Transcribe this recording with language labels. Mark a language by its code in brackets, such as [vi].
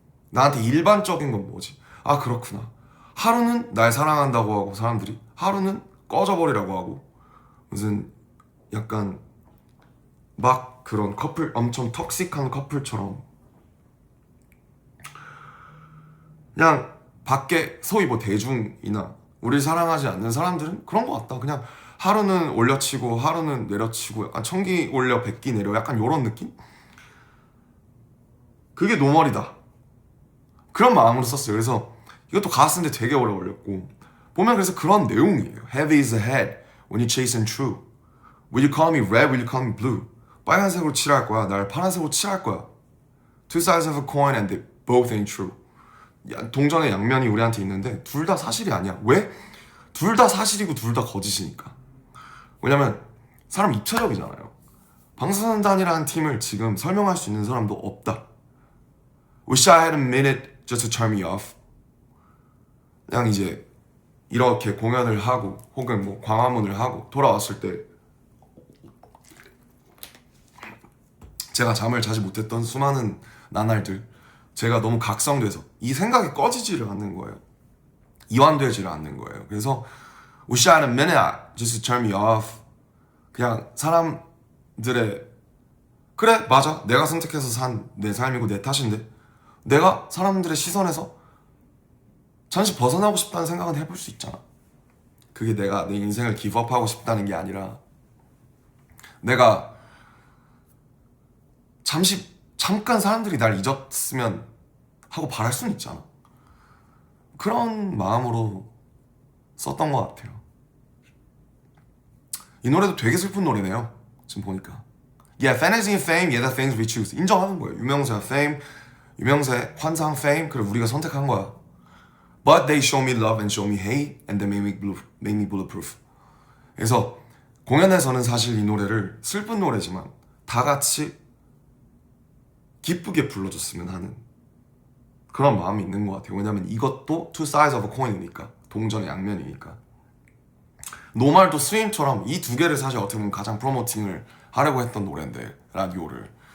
[ko] 나한테 일반적인 건 뭐지? 그렇구나. 하루는 날 사랑한다고 하고 사람들이, 하루는 꺼져버리라고 하고, 무슨 약간 막 그런 커플, 엄청 톡식한 커플처럼 그냥 밖에 소위 뭐 대중이나 우리 사랑하지 않는 사람들은 그런 것 같다. 그냥 하루는 올려치고 하루는 내려치고, 약간 천기 올려 백기 내려, 약간 요런 느낌? 그게 노멀이다. 그런 마음으로 썼어요. 그래서 이것도 가사 쓰는데 되게 오래 걸렸고, 보면 그래서 그런 내용이에요. [en] Heavy is the head when you chasing true. Will you call me red? Will you call me blue? [ko] 빨간색으로 칠할 거야. 날 파란색으로 칠할 거야. [en] Two sides of a coin and they both ain't true. [ko] 동전의 양면이 우리한테 있는데 둘 다 사실이 아니야. 왜? 둘 다 사실이고 둘 다 거짓이니까. 왜냐면 사람 입체적이잖아요. 방탄소년단이라는 팀을 지금 설명할 수 있는 사람도 없다. [en] Wish I had a minute just to turn me off. [ko] 그냥 이제 이렇게 공연을 하고 혹은 뭐 광화문을 하고 돌아왔을 때 제가 잠을 자지 못했던 수많은 나날들, 제가 너무 각성돼서 이 생각이 꺼지지를 않는 거예요. 이완되지를 않는 거예요. 그래서 [en] Wish I had a minute just to turn me off. [ko] 그냥 사람들의, 그래 맞아, 내가 선택해서 산 내 삶이고 내 탓인데 내가 사람들의 시선에서 잠시 벗어나고 싶다는 생각은 해볼 수 있잖아. 그게 내가 내 인생을 기브업하고 싶다는 게 아니라 내가 잠깐 사람들이 날 잊었으면 하고 바랄 수는 있잖아. 그런 마음으로 썼던 것 같아요. 이 노래도 되게 슬픈 노래네요. 지금 보니까. [en] Yeah, fantasy and fame, yeah, the things we choose. [ko] 인정하는 거예요. 유명세와 fame, 유명세, 환상, fame, 그걸 우리가 선택한 거야. [en] But they show me love and show me hate, and they make me bulletproof. [ko] 그래서 공연에서는 사실 이 노래를 슬픈 노래지만 다 같이 기쁘게 불러줬으면 하는 그런 마음이 있는 것 같아요. 왜냐면 이것도 [en] two sides of a coin [ko] 이니까, 동전의 양면이니까. 노말도 스윙처럼 이 두 개를 사실 어떻게 보면 가장 프로모팅을 하려고 했던 노래인데, 라디오를.